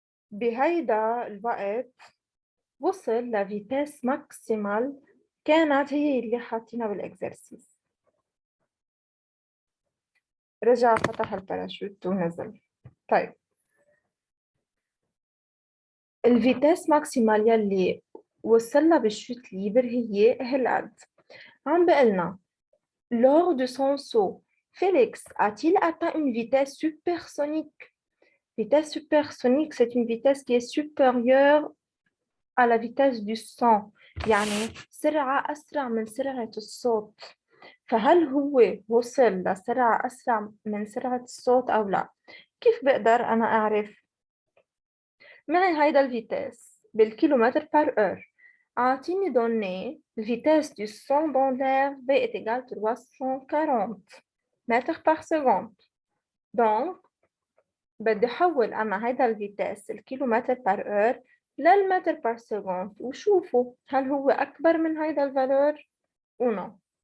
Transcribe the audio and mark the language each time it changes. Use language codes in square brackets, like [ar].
[ar] بهيدا الوقت وصل لفيتاس ماكسيمال كانت هي اللي حاطينها بالإكزرسيس. رجع فتح الباراشوت ونزل. طيب الفيتاس ماكسيمال يلي وصلنا بالشوت ليبر هي هالقد. عم بقلنا [fr] lors de son saut, Félix a-t-il atteint une vitesse supersonique? Vitesse supersonique, c'est une vitesse qui est supérieure à la vitesse du son، [ar] يعني سرعة أسرع من سرعة الصوت. فهل هو وصل لسرعة أسرع من سرعة الصوت أو لا؟ كيف بقدر أنا أعرف؟ معي هيدا الفيتاس بالكيلومتر بار اور. أعطيني [fr] donné vitesse du son dans l'air V est égal à 340 mètres par seconde. Donc [ar] بدي أحول أنا هيدا الفيتاس الكيلومتر بار اور للمتر بار سكوند وشوفوا هل هو أكبر من هيدا الفالور أو نو.